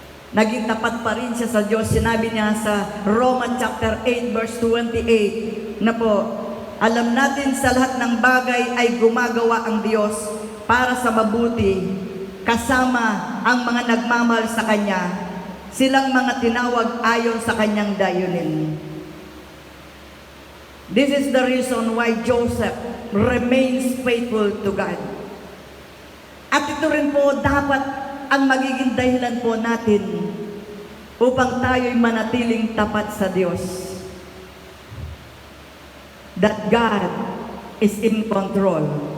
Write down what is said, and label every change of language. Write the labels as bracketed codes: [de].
[tl] Naging tapat pa rin siya sa Diyos. Sinabi niya sa Romans chapter 8 verse 28 na po, alam natin sa lahat ng bagay ay gumagawa ang Diyos para sa mabuti, kasama ang mga nagmamahal sa Kanya, silang mga tinawag ayon sa Kanyang dayunin. [en] This is the reason why Joseph remains faithful to God. [tl] At ito rin po dapat ang magiging dahilan po natin upang tayo'y manatiling tapat sa Diyos. [en] That God is in control.